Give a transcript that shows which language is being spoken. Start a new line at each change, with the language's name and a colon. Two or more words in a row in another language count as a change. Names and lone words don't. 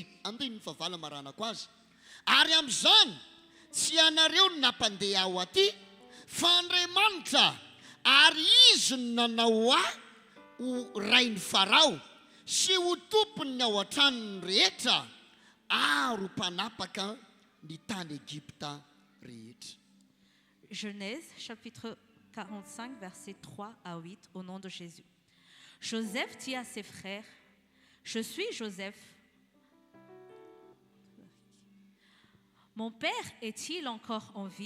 Malagasy: Andininy fahavala maranako azy. Ary amin'izany tsy anareo no nampandeha ao aty, fa Andriamanitra, ary izy no nanao ho rain'ny Farao sy ho tompony ao an-tranony rehetra, ary ho mpanapaka ny tany Egypta rehetra.
French: Genèse chapitre 45 versets 3 à 8 au nom de Jésus. Joseph dit à ses frères, je suis Joseph. Mon père est-il encore en vie?